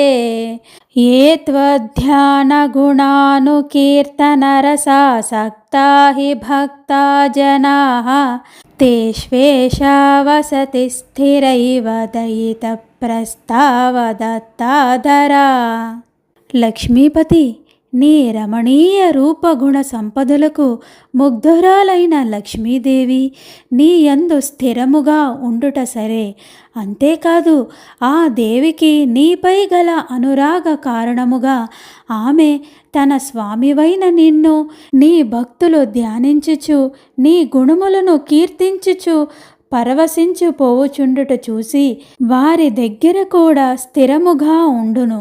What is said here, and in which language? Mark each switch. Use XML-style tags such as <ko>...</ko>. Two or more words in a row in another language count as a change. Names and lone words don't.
<sa>ये त्वध्यानगुणानुकीर्तनरसासक्ता हि भक्ता जनाः तेष्वेषा वसति स्थिरैव दयितप्रस्तावदत्ताधरा।</sa> <te>లక్ష్మీపతి, నీ రమణీయ రూపగుణ సంపదలకు ముగ్ధురాలైన లక్ష్మీదేవి నీ యందు స్థిరముగా ఉండుట సరే, అంతేకాదు ఆ దేవికి నీపై గల అనురాగ కారణముగా ఆమె తన స్వామివైన నిన్ను నీ భక్తులు ధ్యానించుచు నీ గుణములను కీర్తించుచు పరవశించిపోవుచుండుట చూసి వారి దగ్గర కూడా స్థిరముగా ఉండును.</te>